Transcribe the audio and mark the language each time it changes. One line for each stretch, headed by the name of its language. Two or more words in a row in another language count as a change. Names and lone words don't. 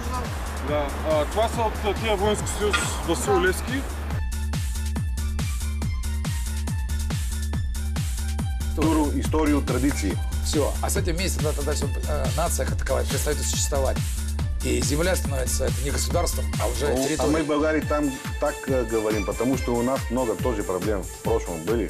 Bulgarian: Това са от тия воински съюз Васил Левски.
Russian: Историю, традиции. Все. А с этим вместе тогда все нация как таковая перестает существовать. И земля становится это не государством, а уже территорией. А мы в Болгарии там так говорим, потому что у нас много тоже проблем в прошлом были.